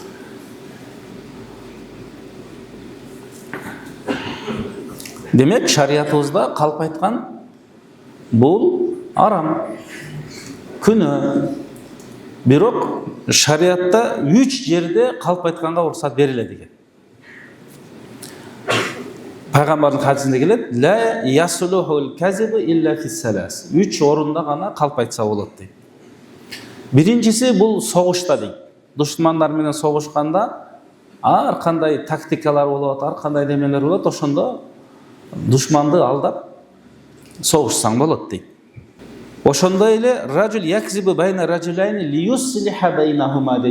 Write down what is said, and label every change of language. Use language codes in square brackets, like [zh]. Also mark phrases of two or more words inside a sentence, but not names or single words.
[ky] Демек, шариятыбызда калп айткан бул арам, күнөө. Бирок шариятта 3 жерде калп айтканга уруксат берилет экен. Пайгамбардын хадисинде келет, [ar] لا يصلح الكذب إلا في الثلاث. [ky] 3 орунда гана калп айтса болот дейт. Биринчиси бул согушта дейт. Душмандар менен согушканда ар кандай тактикалар болот, ар кандай немелер болот, ошондо душманды алдап согушсаң болот дейт. Ошондой эле [ar] الرجل يكذب بين رجلين ليصلح بينهما [ky] дейт.